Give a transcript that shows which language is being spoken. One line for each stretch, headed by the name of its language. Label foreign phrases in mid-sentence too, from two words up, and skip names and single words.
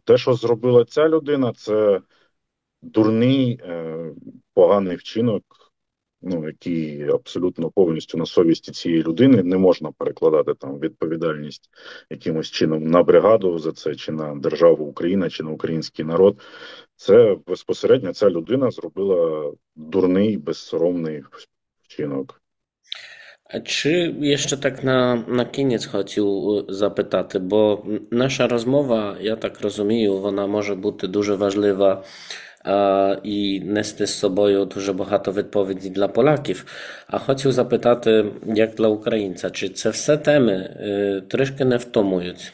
Ukrainian: Те, що зробила ця людина, це дурний, поганий вчинок, який абсолютно повністю на совісті цієї людини. Не можна перекладати там відповідальність якимось чином на бригаду за це, чи на державу Україна, чи на український народ. Це безпосередньо ця людина зробила дурний, безсоромний вчинок.
Polish: Czy jeszcze tak na koniec
Ukrainian: хотів запитати, бо наша розмова, я так розумію, вона може бути дуже важлива і нести з собою дуже багато відповідей для поляків. А хотів запитати, як для українця, чи це все теми трішки не втомують?